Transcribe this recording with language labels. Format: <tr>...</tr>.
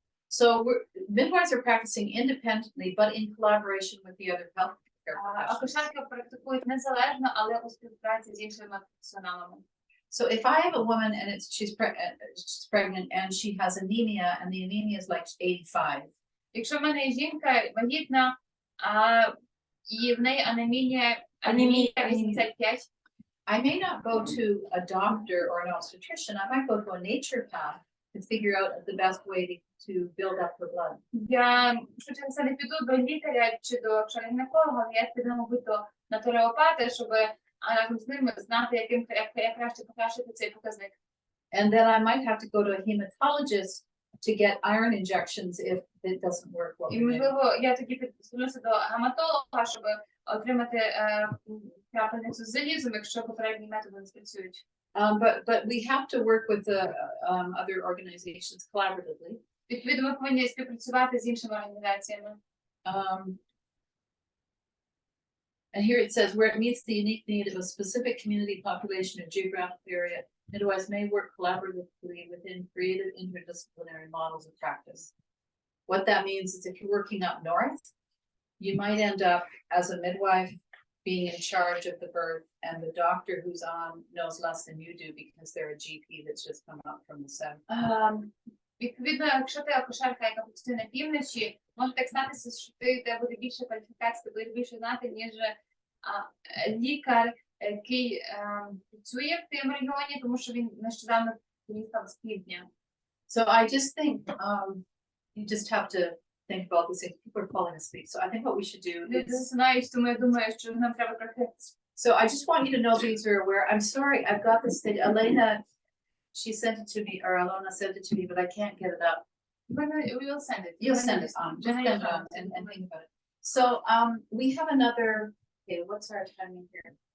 <en>So midwives are practicing independently, but in collaboration with the other healthcare professionals.</en> <uk>Акушерки практикують незалежно, але у співпраці з іншими професіоналами.</uk> <en>So if I have a woman and she's pregnant and she has anemia, and the anemia is like 85.</en> <uk>Якщо в мене є жінка вагітна, і в неї анемія 85,</uk> <en>I may not go to a doctor or an obstetrician. I might go to a naturopath to figure out the best way to build up her blood.</en> <uk>я швидше все не піду до лікаря чи до гінеколога, я піду, мабуть, до натуропата, щоб разом з ними знати, як краще покращити цей показник.</uk> <en>And then I might have to go to a hematologist to get iron injections if it doesn't work well.</en> <uk>І, можливо, я тоді звернуся до гематолога, щоб отримати крапельницю з залізом, якщо попередні методи не спрацюють.</uk> <en>But we have to work with the other organizations collaboratively.</en> <uk>Відповідно, ми повинні співпрацювати з іншими організаціями.</uk> <en>And here it says, where it meets the unique need of a specific community, population, or geographic area, midwives may work collaboratively within creative interdisciplinary models of practice. What that means is if you're working up north, you might end up as a midwife being in charge of the birth, and the doctor who's on knows less than you do because they're a GP that's just come up from the south.</en> <uk>Відповідно, якщо ти акушерка, яка працює на півночі, може так статися, що тебе буде більше кваліфікацій, ти будеш більше знати, ніж лікар, який працює в тим регіоні, тому що він нещодавно приїхав з півдня.</uk> <en>So I just think you just have to think about this. People are falling asleep. So I think what we should do</en> <uk>Люди</uk> <en>is.</en> <uk>засинають, тому я думаю, що нам треба трохи.</uk> <en>So I just want you to know these are aware. I'm sorry, I've got this thing. Elena, she sent it to me, or Alona sent it to me, but I can't get it up. We will send it. You'll send it on, just send it on and think about it. So we have another, okay, what's our timing here?</en>